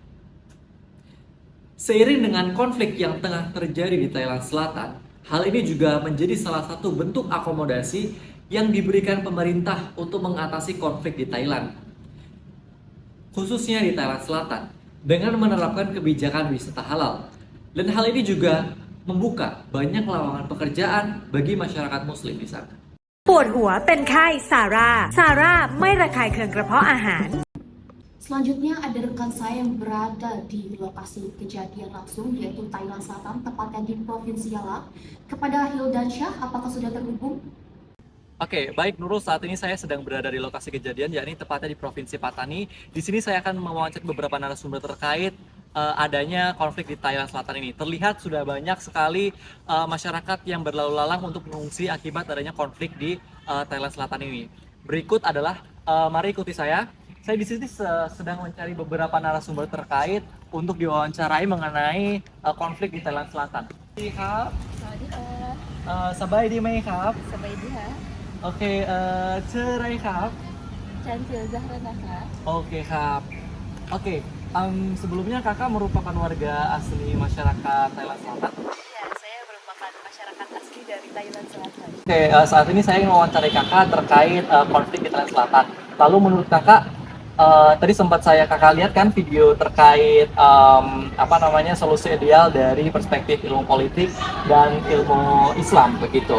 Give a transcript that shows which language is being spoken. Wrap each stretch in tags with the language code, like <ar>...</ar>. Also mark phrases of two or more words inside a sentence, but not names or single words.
<id>Seiring dengan konflik yang tengah terjadi di Thailand Selatan, hal ini juga menjadi salah satu bentuk akomodasi yang diberikan pemerintah untuk mengatasi konflik di Thailand, khususnya di Thailand Selatan, dengan menerapkan kebijakan wisata halal. Dan hal ini juga membuka banyak lowongan pekerjaan bagi masyarakat Muslim di sana.</id> <th>ปวดหัวเป็นไข้ซาร่าไม่ระคายเคืองกระเพาะอาหาร</th> <id>Selanjutnya ada rekan saya yang berada di lokasi kejadian langsung, yaitu Thailand Selatan, tepatnya di Provinsi Yala. Kepada Hildansyah, apakah sudah terhubung? Oke, baik Nurul, saat ini saya sedang berada di lokasi kejadian, yakni tepatnya di Provinsi Pattani. Di sini saya akan mewawancara beberapa narasumber terkait adanya konflik di Thailand Selatan ini. Terlihat sudah banyak sekali masyarakat yang berlalu lalang untuk mengungsi akibat adanya konflik di Thailand Selatan ini. Berikut adalah Mari ikuti saya. Saya di sini sedang mencari beberapa narasumber terkait untuk diwawancarai mengenai konflik di Thailand Selatan.</id> <th>ครับ สวัสดีค่ะ สบายดีไหมครับ สบายดีค่ะ โอเคชื่ออะไรครับ ฉันชื่อ Zahra นะคะ</th> <id>Oke kak. Oke, sebelumnya kakak merupakan warga asli masyarakat Thailand Selatan. Ya, saya merupakan masyarakat asli dari Thailand Selatan. Oke, saat ini saya ingin mewawancarai kakak terkait konflik di Thailand Selatan. Lalu menurut kakak, tadi sempat kakak lihat kan video terkait solusi ideal dari perspektif ilmu politik dan ilmu Islam begitu.</id>